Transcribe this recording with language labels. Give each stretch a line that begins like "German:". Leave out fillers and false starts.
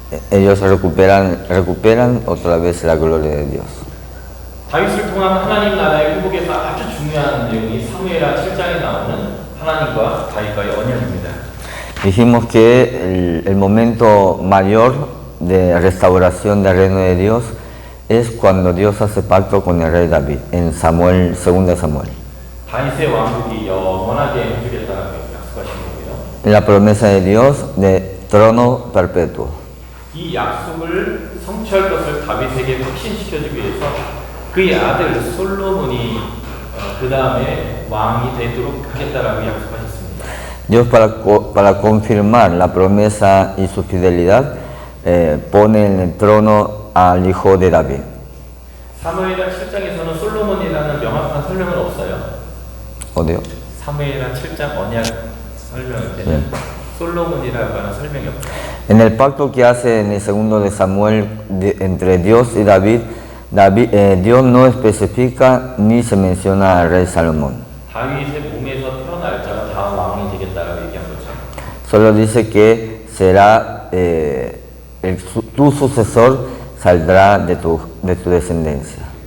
Spanish: Ellos recuperan otra vez la gloria de Dios.
Korean: 다윗을 통한 하나님 나라의 회복에서 아주 중요한 내용이 사무엘하 7장에 나오는 하나님과 다윗과의 언약입니다.
Spanish: Dijimos que el momento mayor de restauración del reino de Dios es cuando Dios hace pacto con el rey David en Samuel, 2 Samuel.
Korean: 다윗의 왕국이 영원하게 해주겠다는 약속하신 거고요.
Spanish: La promesa de Dios de trono perpetuo.
Korean: 이 약속을 성취할 것을 다윗에게 확신시켜주기 위해서 그의 아들 솔로몬이 그 다음에 왕이 되도록 하겠다라고 약속하셨습니다.
Spanish: Dios para confirmar la promesa y su fidelidad pone en el trono al hijo de David.
Korean: 사무엘하 7장에서는 솔로몬이라는 명확한 설명은 없어요. 어디요? 사무엘하 7장 언약 설명일 때는 솔로몬이라고 하는 설명이 없어요.
Spanish: En el pacto que hace en el segundo de Samuel entre Dios y David, Dios no especifica ni se menciona al rey Salomón.
Korean: 다윗의 몸에서 태어날 자가 다음 왕이 되겠다라고 얘기한 거죠.
Spanish: Solo dice que será tu sucesor saldrá de tu descendencia.